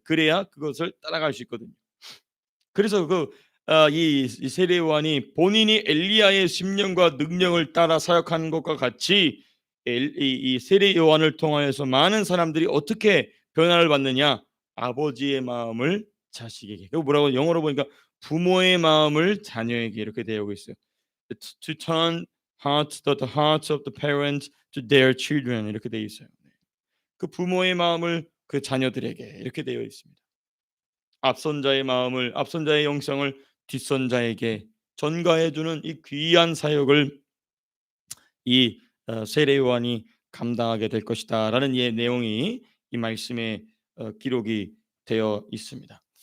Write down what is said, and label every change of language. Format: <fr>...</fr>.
<ko>그래야 그것을 따라갈 수 있거든요. 그래서 이 세례 요한이 본인이 엘리야의 심령과 능력을 따라 사역하는 것과 같이 이 세례 요한을 통하여서 많은 사람들이 어떻게 변화를 받느냐? 아버지의 마음을 자식에게. 그리고 뭐라고 영어로 보니까 부모의 마음을 자녀에게 이렇게 되어 있어요.</ko> <en>To turn the hearts of the parents to their children</en> <ko>이렇게 되어 있어요. 그 부모의 마음을 그 자녀들에게 이렇게 되어 있습니다. 앞선 자의 마음을, 앞선 자의 영성을 뒷선 자에게 전가해 주는 이 귀한 사역을 이 세례 요한이 감당하게 될 것이다라는 예 내용이 이 말씀에 기록이 되어 있습니다.</ko>